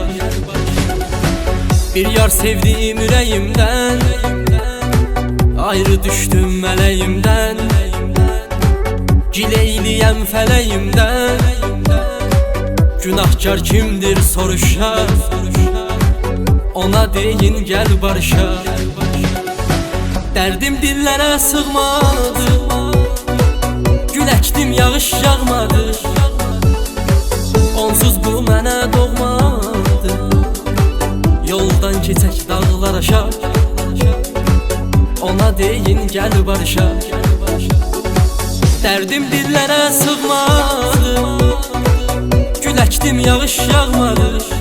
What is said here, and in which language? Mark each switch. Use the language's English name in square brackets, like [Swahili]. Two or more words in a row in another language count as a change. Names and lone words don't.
[Turkish] Bir yar sevdiğim yüreğimden, ayrı düştüm meleğimden, gileyliyem feleğimden. [Azerbaijani] Günahkar kimdir soruşa, ona deyin gel barışa. [Turkish] Derdim dillere sığmadı, gül ektim yağış yağmadı. [Azerbaijani] Onsuz bu mənə doğmadı, yoldan keçək dağlar aşar. Ona deyin gel barışa. [Turkish] Derdim dillere sığmadı, gül ektim yağış yağmadı.